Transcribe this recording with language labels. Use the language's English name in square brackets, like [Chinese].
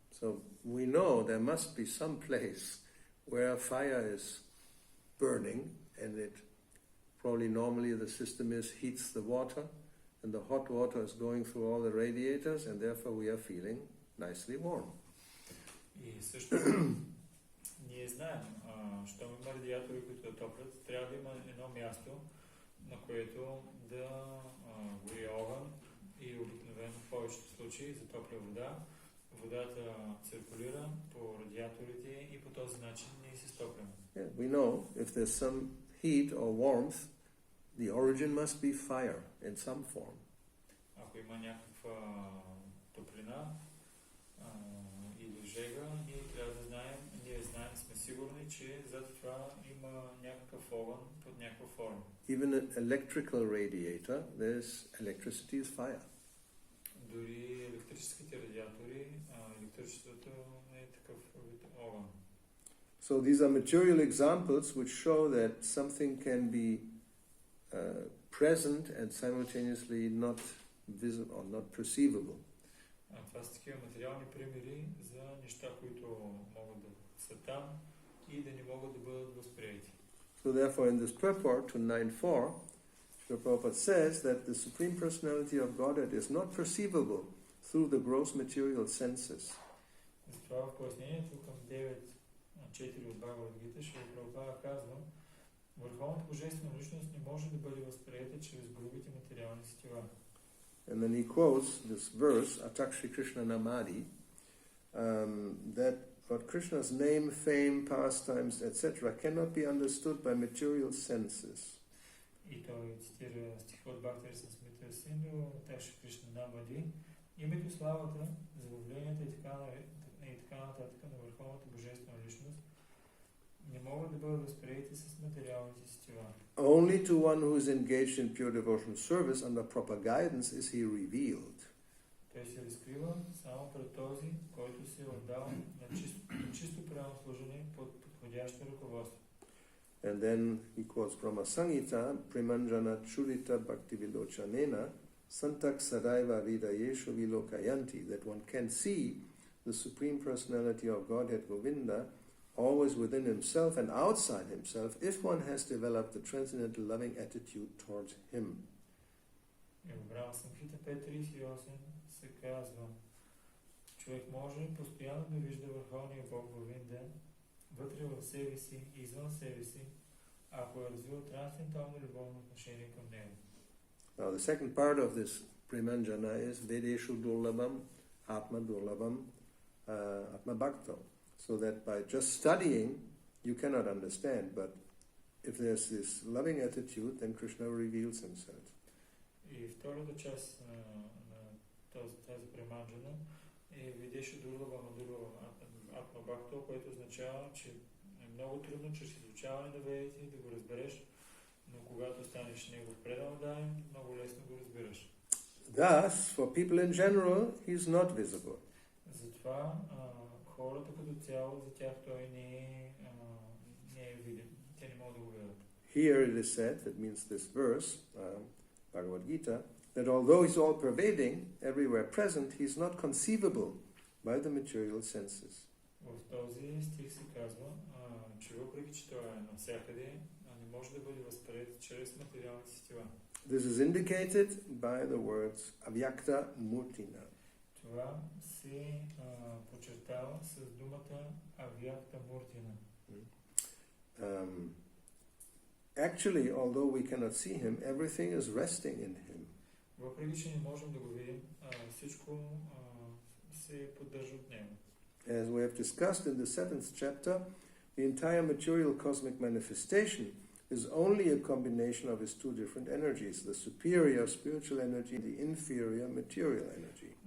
[English] So we know there must be some place where fire is burning, and it probably normally the system is heats the water, and the hot water is going through all the radiators, and therefore we are feeling nicely warm. [Bulgarian] И също ние знаем, щом има радиатори, които да топлят, трябва да има едно място, на което да гори огън и обикновено в повечето случаи затопля вода. Водата циркулира по радиаторите и по този начин ние се стопляме. [English] Yeah, we know if there's some heat or warmth, the origin must be fire in some form. [Bulgarian] Ако има някаква топлина или жега, ние знаем, сме сигурни, че зад това има някакъв огън под някаква форма. [English] Even an electrical radiator, there's electricity is fire. [Bulgarian] Дори електрическите радиатори, електричеството е такъв вид огън. [English] So these are material examples which show that something can be present and simultaneously not visible or not perceivable. [Bulgarian] Това са такива материални примери за неща, които могат да са там и да не могат да бъдат възприети. [English] So therefore in this purport to 9.4, Srila Prabhupada says that the Supreme Personality of Godhead is not perceivable through the gross material senses. [Bulgarian] Затова в пояснението към 9.4 от Бхагавад Гита Шрила Прабхупада казва: Върховната божествена личност не може да бъде възприета чрез грубите материални сетива. [English] And then he quotes this verse, [Sanskrit] Atakshri Krishna Namadi, [English] that but Krishna's name, fame, pastimes, etc. cannot be understood by material senses. [Bulgarian] И той цитира стиха от Бхактира Самсмита Синду, [Sanskrit] Атакшри Кришна Намади. [Bulgarian] Името, славата, забавленията и така нататък на върховната божествена личност не могат да бъдат възприети с материалните сетива. [English] Only to one who is engaged in pure devotional service under proper guidance is he revealed. [Bulgarian] Той се разкрива само пред този, който се е отдал на чисто правилно служение под подходящо ръководство. [English] And then he quotes Brahma Samhita, [Sanskrit] Primanjana Churita Bhakti Vilochanena, Santak Sadaiva Hridayeshu Vilokayanti, [English] that one can see the Supreme Personality of Godhead Govinda always within himself and outside himself if one has developed the transcendental loving attitude towards him. [Bulgarian] И в Брахма Самхита 5.38 се казва: човек може постоянно да вижда Върховния Бог Говинда вътре в себе си и извън себе си, ако е развил трансцендентално любовно отношение към него. [English] Now the second part of this Primanjana is [Sanskrit] Vedeshu Durlabam, Atma Durlabam, Atma Bhakto. [English] So that by just studying, you cannot understand, but if there's this loving attitude, then Krishna reveals himself. [Bulgarian] И втората част на тази Приманджана е [Sanskrit] Видеше Дурлава Атма Бхакто, [Bulgarian] което означава, че е много трудно чрез изучаване на ведите да го разбереш, но когато станеш негов предан даен, много лесно го разбираш. [English] Thus, for people in general, he is not visible. [Bulgarian] Затова хората като цяло, за тях той не е виден. Те не могат да го видят. [English] Here it is said, that means this verse, Bhagavad Gita, that although he's all pervading, everywhere present, he's not conceivable by the material senses. [Bulgarian] В този стих се казва, че въпреки че той е навсякъде, не може да бъде възприет чрез материалните сетива. [English] This is indicated by the words avyakta murtina. [Bulgarian] Това се подчертава с думата авякта муртина. [English] Actually, although we cannot see him, everything is resting in him. [Bulgarian] Въпреки че не можем да го видим, всичко се поддържа от него. [English] As we have discussed in the 7th chapter, the entire material cosmic manifestation is only a combination of his two different energies, the superior spiritual energy and the inferior material energy.